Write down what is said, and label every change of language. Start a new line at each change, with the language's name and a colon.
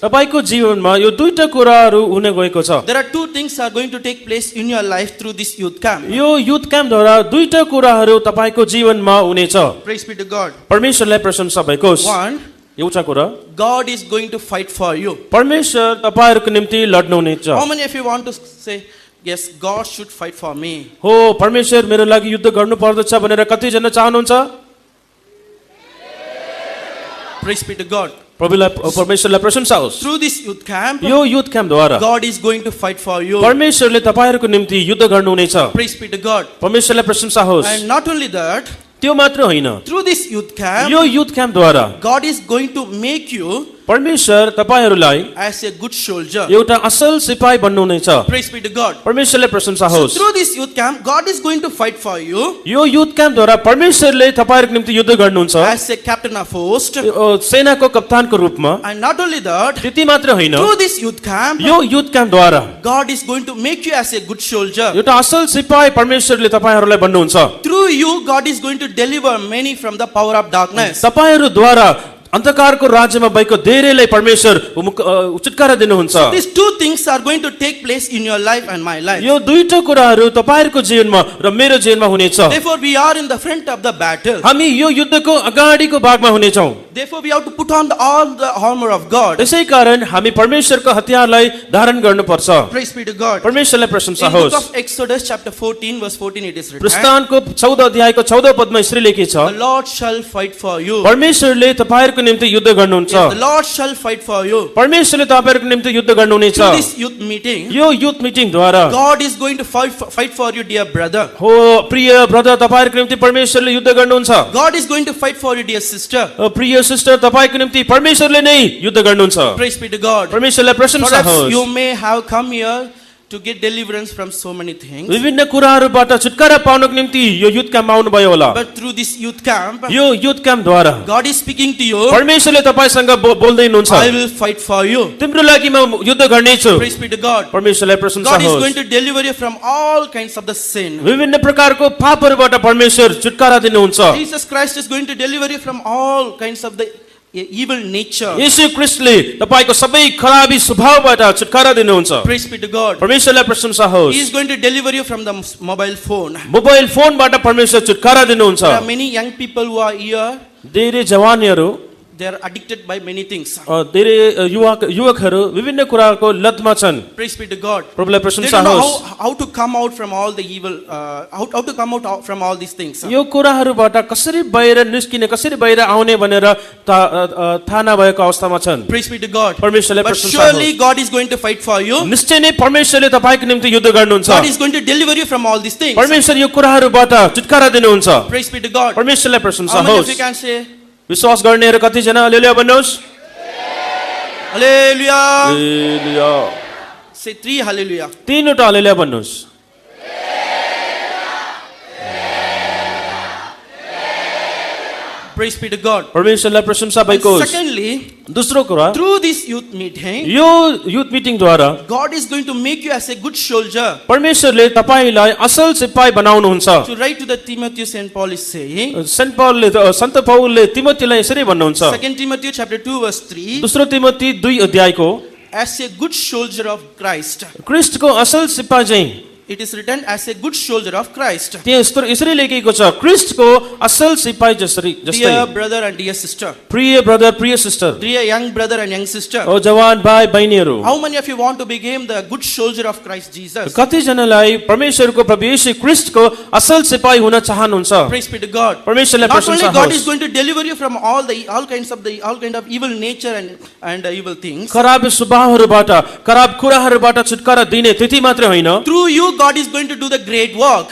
Nepali: तपाईको जीवनमा यो दुईटा कुराहरू हुने गएको छ।
English: There are two things are going to take place in your life through this youth camp.
Nepali: यो युथ क्याम्पद्वारा दुईटा कुराहरू तपाईको जीवनमा हुनेछ।
English: Praise be to God.
Nepali: परमेश्वरलाई प्रशंसा भएको होस्।
English: One,
Nepali: एउटा कुरा,
English: God is going to fight for you.
Nepali: परमेश्वर तपाईहरुको निम्ति लड्नुहुनेछ।
English: How many of you want to say, yes, God should fight for me?
Nepali: हो परमेश्वर मेरो लागि युद्ध गर्नु पर्दछ भनेर कतिजना चाहनुहुन्छ?
English: Praise be to God.
Nepali: प्रभुलाई परमेश्वरलाई प्रशंसा होस्।
English: Through this youth camp,
Nepali: यो youth क्याम्पद्वारा
English: God is going to fight for you.
Nepali: परमेश्वरले तपाईहरुको निम्ति युद्ध गर्नुहुनेछ।
English: Praise be to God.
Nepali: परमेश्वरलाई प्रशंसा होस्।
English: And not only that,
Nepali: त्यो मात्र होइन,
English: through this youth camp,
Nepali: यो youth क्याम्पद्वारा
English: God is going to make you
Nepali: परमेश्वर तपाईहरुलाई
English: as a good soldier.
Nepali: एउटा असल सिपाही बन्नुहुनेछ।
English: Praise be to God.
Nepali: परमेश्वरले प्रशंसा
English: So
Nepali: होस्।
English: through this youth camp, God is going to fight for you
Nepali: यो युथ क्याम्पद्वारा परमेश्वरले तपाईहरुको निम्ति युद्ध गर्नुहुन्छ
English: as a captain of host.
Nepali: सेनाको कप्तानको रूपमा।
English: And not only that,
Nepali: त्यति मात्र होइन,
English: through this youth camp,
Nepali: यो youth क्याम्पद्वारा
English: God is going to make you as a good soldier.
Nepali: एउटा असल सिपाही परमेश्वरले तपाईहरुलाई बन्नुहुन्छ।
English: Through you, God is going to deliver many from the power of darkness.
Nepali: तपाईहरुद्वारा अन्धकारको राज्यमा भएको धेरैलाई परमेश्वर छुटकारा दिनुहुन्छ।
English: These two things are going to take place in your life and my life.
Nepali: यो दुईटा कुराहरू तपाईहरुको जीवनमा र मेरो जीवनमा हुनेछ।
English: Therefore, we are in the front of the battle.
Nepali: हामी यो युद्धको अगाडिको भागमा हुनेछौँ।
English: Therefore, we have to put on all the armor of God.
Nepali: त्यसै कारण हामी परमेश्वरको हतियारलाई धारण गर्नुपर्छ।
English: Praise be to God.
Nepali: परमेश्वरलाई प्रशंसा
English: In book
Nepali: होस्।
English: of Exodus chapter 14 verse 14 it is written,
Nepali: प्रस्थानको 14 अध्यायको 14 पदमा यसरी लेखिएको छ,
English: the Lord shall fight for you.
Nepali: परमेश्वरले तपाईहरुको निम्ति युद्ध गर्नुहुन्छ।
English: The Lord shall fight for you.
Nepali: परमेश्वरले तपाईहरुको निम्ति युद्ध गर्नुहुनेछ।
English: Through this youth meeting,
Nepali: यो youth मिटिङद्वारा
English: God is going to fight for you, dear brother.
Nepali: हो प्रिय ब्रदर, तपाईहरुको निम्ति परमेश्वरले युद्ध गर्नुहुन्छ।
English: God is going to fight for you, dear sister.
Nepali: प्रिय सिस्टर, तपाईको निम्ति परमेश्वरले नै युद्ध गर्नुहुन्छ।
English: Praise be to God.
Nepali: परमेश्वरलाई प्रशंसा
English: Perhaps
Nepali: होस्।
English: you may have come here to get deliverance from so many things.
Nepali: विभिन्न कुराहरूबाट छुटकारा पाउनको निम्ति यो युथ क्याम्पमा आउनुभयो होला।
English: But through this youth camp,
Nepali: यो youth क्याम्पद्वारा
English: God is speaking to you.
Nepali: परमेश्वरले तपाईसँग बोल्दै हुनुहुन्छ,
English: I will fight for you.
Nepali: तिम्रो लागि म युद्ध गर्नेछु।
English: Praise be to God.
Nepali: परमेश्वरलाई प्रशंसा
English: God is
Nepali: होस्।
English: going to deliver you from all kinds of the sin.
Nepali: विभिन्न प्रकारको पापहरूबाट परमेश्वर छुटकारा दिनुहुन्छ।
English: Jesus Christ is going to deliver you from all kinds of the evil nature.
Nepali: येशू ख्रीष्टले तपाईको सबै खराबी स्वभावबाट छुटकारा दिनुहुन्छ।
English: Praise be to God.
Nepali: परमेश्वरलाई प्रशंसा
English: He
Nepali: होस्।
English: is going to deliver you from the mobile phone.
Nepali: Mobile फोनबाट परमेश्वर छुटकारा दिनुहुन्छ।
English: There are many young people who are here.
Nepali: धेरै जवानीहरू,
English: They are addicted by many things.
Nepali: धेरै युवकहरू विभिन्न कुराको लतमा छन्।
English: Praise be to God.
Nepali: प्रभुलाई
English: They
Nepali: प्रशंसा
English: don't know
Nepali: होस्।
English: how to come out from all the evil, how to come out from all these things.
Nepali: यो कुराहरूबाट कसरी बाहिर निस्किने, कसरी बाहिर आउने भनेर थाहा नभएको अवस्थामा छन्।
English: Praise be to God.
Nepali: परमेश्वरलाई
English: But
Nepali: प्रशंसा
English: surely
Nepali: होस्।
English: God is going to fight for you.
Nepali: निश्चय नै परमेश्वरले तपाईको निम्ति युद्ध गर्नुहुन्छ।
English: God is going to deliver you from all these things.
Nepali: परमेश्वर यो कुराहरूबाट छुटकारा दिनुहुन्छ।
English: Praise be to God.
Nepali: परमेश्वरलाई प्रशंसा
English: How many of you
Nepali: होस्।
English: can say
Nepali: विश्वास गर्नेहरू कतिजना हालेलुया भन्नुहोस्।
English: Hallelujah?
Nepali: हालेलुया।
English: Say 3 hallelujah.
Nepali: तीनवटा हालेलुया भन्नुहोस्।
English: Praise be to God.
Nepali: परमेश्वरलाई प्रशंसा भएको होस्।
English: Secondly,
Nepali: दोस्रो कुरा,
English: through this youth meeting,
Nepali: यो youth मिटिङद्वारा
English: God is going to make you as a good soldier.
Nepali: परमेश्वरले तपाईलाई असल सिपाही बनाउनुहुन्छ।
English: To write to the Timothy, St. Paul is saying,
Nepali: सन्त पौलले तिमोथीलाई यसरी भन्नुहुन्छ।
English: 2 Timothy chapter 2 verse 3,
Nepali: दोस्रो तिमोथी 2 अध्यायको
English: as a good soldier of Christ.
Nepali: क्रिस्टको असल सिपाही चाहिँ
English: It is written as a good soldier of Christ.
Nepali: त्यहाँ यसरी लेखिएको छ, क्रिस्टको असल सिपाही जस्तै।
English: Dear brother and dear sister,
Nepali: प्रिय ब्रदर, प्रिय sister,
English: dear young brother and young sister,
Nepali: ओ जवान भाइ बहिनीहरू,
English: how many of you want to become the good soldier of Christ Jesus?
Nepali: कतिजनालाई परमेश्वरको प्रभु येशू क्रिस्टको असल सिपाही हुन चाहनुहुन्छ।
English: Praise be to God.
Nepali: परमेश्वरलाई
English: Not only
Nepali: प्रशंसा
English: God is
Nepali: होस्।
English: going to deliver you from all kinds of evil nature and evil things.
Nepali: खराब स्वभावहरूबाट, खराब कुराहरूबाट छुटकारा दिने त्यति मात्रै होइन,
English: Through you, God is going to do the great work.